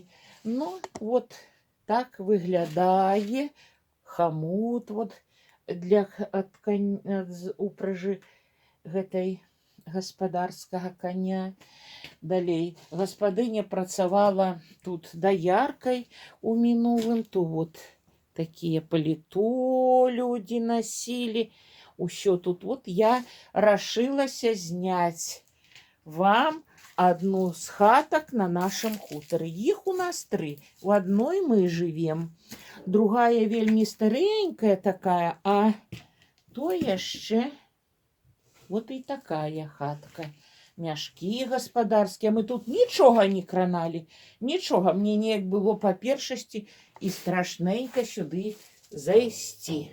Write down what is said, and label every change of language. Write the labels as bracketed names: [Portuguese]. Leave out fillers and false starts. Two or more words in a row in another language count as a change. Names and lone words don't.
[Belarusian] Ну, вот так выглядае хамут вот [Russian] для упряжы [Belarusian] гэтай гаспадарскага коня. Далей гаспадыня працавала тут даяркай у мінулым, [Russian] то вот такие паліто люди носили. [Belarusian] Усё тут вот я рашылася зняць вам одну з хатак на нашем хутары. Іх у нас 3. [Russian] У одной мы живем, другая [Belarusian] вельмі старенькая такая, а то яшчэ вот і такая хатка. Мяшкі гаспадарскія. Мы тут нічога не краналі, нічога. Мне неяк было па першасці і страшненько сюды зайсці.